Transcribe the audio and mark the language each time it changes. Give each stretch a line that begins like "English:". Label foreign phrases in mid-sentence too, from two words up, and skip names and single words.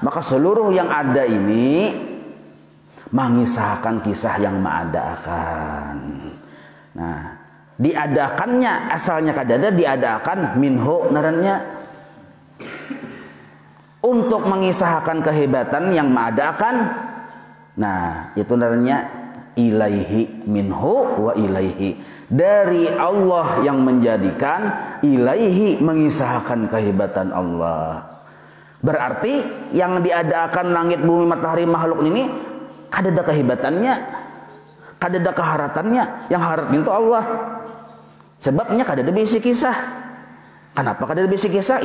Banjar: Maka seluruh yang ada ini mengisahkan kisah yang mengadakan. Nah, diadakannya asalnya kadada, diadakan minhu narannya untuk mengisahkan kehebatan yang mengadakan. Nah, itu narannya
Arabic: إليه منه وإليه,
Banjar: dari Allah yang menjadikan, ilaihi mengisahkan kehebatan Allah. Berarti yang diadakan langit, bumi, matahari, makhluk ini kadada kehebatannya, kadada keharatannya. Yang harat itu Allah. Sebabnya kadada bisi kisah. Kenapa kadada bisi kisah?